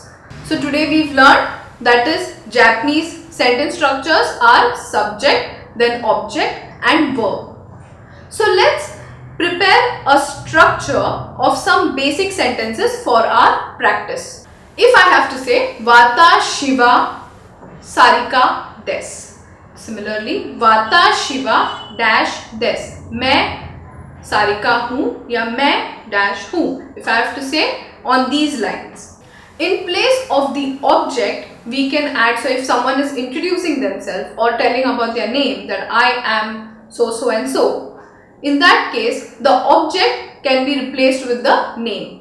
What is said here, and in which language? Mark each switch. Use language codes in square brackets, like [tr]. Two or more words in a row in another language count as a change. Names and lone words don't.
[en] So today we've learned that is Japanese sentence structures are subject, then object and verb. So let's prepare a structure of some basic sentences for our practice. If I have to say [ja] 私はサリカです. Similarly, 私はdashです. [hi] मैं सारिका हूँ या मैं dash हूँ. [en] If I have to say on these lines. In place of the object, we can add, so if someone is introducing themselves or telling about their name, that I am so and so, in that case the object can be replaced with the name.